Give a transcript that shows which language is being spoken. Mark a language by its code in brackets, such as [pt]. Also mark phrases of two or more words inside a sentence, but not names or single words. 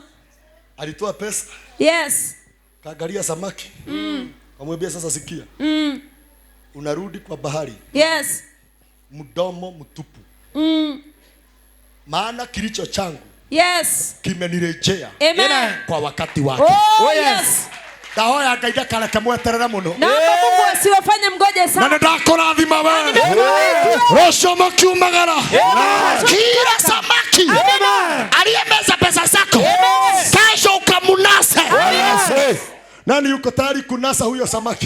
[sw] Alitoa pesa. Kaangalia samaki. Amwambia sasa sikia. Unarudi kwa bahari. Mdomo mtupu. Maana kilicho changu kimenirejea kwa wakati wake. Dahoya ngaida kala kamweterera muno. Naomba Mungu asiwafanye mgoje sana. Na ndakurathima wewe. Rosho makiumagara. Kila samaki aliyemeza pesa zako kesho ukamunasa. Nani yuko tayari kunasa huyo samaki?